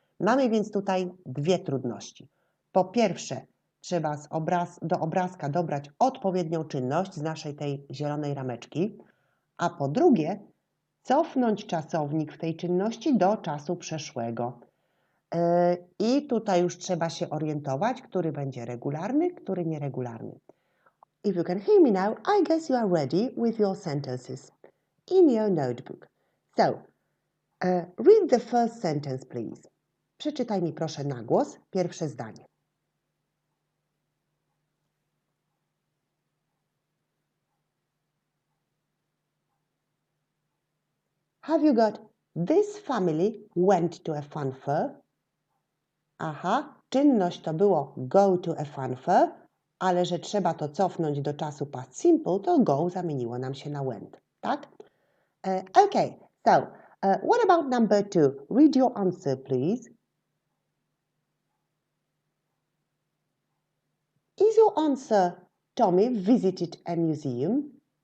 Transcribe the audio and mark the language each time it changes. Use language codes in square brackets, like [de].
[pl] Mamy więc tutaj dwie trudności. Po pierwsze, trzeba do obrazka dobrać odpowiednią czynność z naszej tej zielonej rameczki, a po drugie, cofnąć czasownik w tej czynności do czasu przeszłego. I tutaj już trzeba się orientować, który będzie regularny, który nieregularny. [en] If you can hear me now, I guess you are ready with your sentences in your notebook. So, read the first sentence, please. [pl] Przeczytaj mi proszę na głos pierwsze zdanie. [en] Have you got this family went to a fun fair? [pl] Aha, czynność to było [en] go to a fun fair, [pl] ale że trzeba to cofnąć do czasu past simple, to go zamieniło nam się na went, tak? [en] Okay, so what about number 2? Read your answer, please. Is your answer Tommy visited a museum?